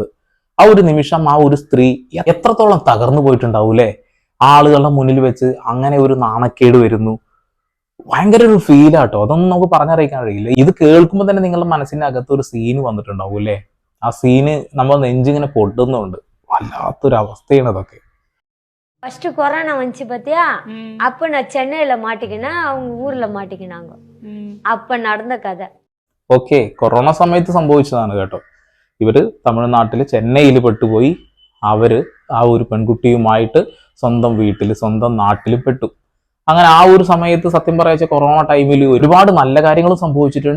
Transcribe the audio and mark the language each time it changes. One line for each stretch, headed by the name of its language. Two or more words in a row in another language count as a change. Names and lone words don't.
Malayalam: ആ ഒരു നിമിഷം ആ ഒരു സ്ത്രീ എത്രത്തോളം തകർന്നു പോയിട്ടുണ്ടാവൂലേ. ആളുകളുടെ മുന്നിൽ വെച്ച് അങ്ങനെ ഒരു നാണക്കേട് വരുന്നു. ഭയങ്കര ഒരു ഫീലാട്ടോ, അതൊന്നും നമുക്ക് പറഞ്ഞറിയിക്കാൻ കഴിയില്ല. ഇത് കേൾക്കുമ്പോൾ തന്നെ നിങ്ങളുടെ മനസ്സിന്റെ അകത്ത് ഒരു സീന് വന്നിട്ടുണ്ടാവും അല്ലേ. ആ സീന് നമ്മൾ നെഞ്ചിങ്ങനെ പൊട്ടുന്നുണ്ട്. വല്ലാത്തൊരു അവസ്ഥയാണ് അതൊക്കെ.
Tamil: ஃபர்ஸ்ட் கொரோனா வந்துச்சு பார்த்தியா, அப்போ நான் சென்னையில் மாட்டிக்கினேன், அவங்க ஊரில் மாட்டிக்கினாங்க. அப்போ நடந்த கதை.
Malayalam: ഓക്കെ, കൊറോണ സമയത്ത് സംഭവിച്ചതാണ് കേട്ടോ. ഇവര് തമിഴ്നാട്ടിൽ ചെന്നൈയിൽ പെട്ടുപോയി. അവര് ആ ഒരു പെൺകുട്ടിയുമായിട്ട് സ്വന്തം വീട്ടിൽ സ്വന്തം നാട്ടിൽ പെട്ടു. അങ്ങനെ ആ ഒരു സമയത്ത് സത്യം പറയാച്ച കൊറോണ ടൈമിൽ ഒരുപാട് നല്ല കാര്യങ്ങളും സംഭവിച്ചിട്ടുണ്ട്.